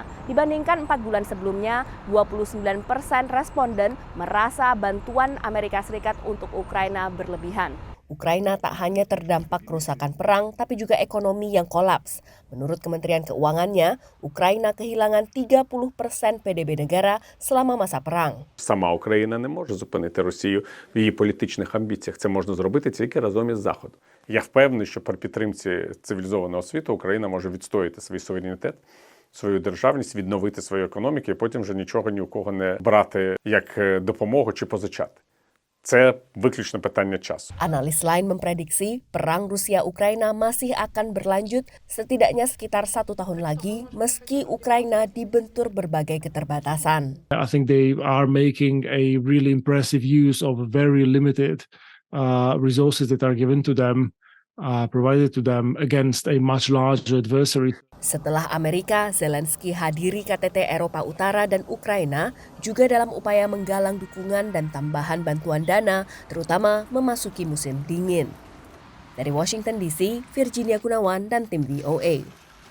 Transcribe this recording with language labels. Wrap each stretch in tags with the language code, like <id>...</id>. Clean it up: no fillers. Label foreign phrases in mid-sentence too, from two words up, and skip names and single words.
<id>Dibandingkan 4 bulan sebelumnya, 29% responden merasa bantuan Amerika Serikat untuk Ukraina berlebihan. Ukraina tak hanya terdampak kerusakan perang, tapi juga ekonomi yang kolaps. Menurut Kementerian Keuangannya, Ukraina kehilangan 30% PDB negara selama masa perang.</id> <uk>Сама Україна не може зупинити Росію в її політичних амбіціях. Це можна зробити тільки разом із Заходом. Я впевнений, що при підтримці цивілізованого світу Україна може відстояти свій суверенітет, свою державність, відновити свою економіку і потім вже нічого ні у кого не брати як допомогу чи позичати. Це виключно питання часу.</uk> <id>Analis lain memprediksi perang Rusia-Ukraina masih akan berlanjut setidaknya sekitar 1 tahun lagi meski Ukraina dibentur berbagai keterbatasan.</id> <en>I think they are making a really impressive use of very limited resources that are given to them, provided to them against a much larger adversary.</en> <id>Setelah Amerika, Zelensky hadiri KTT Eropa Utara dan Ukraina juga dalam upaya menggalang dukungan dan tambahan bantuan dana, terutama memasuki musim dingin. Dari Washington DC, Virginia Gunawan dan tim VOA.</id>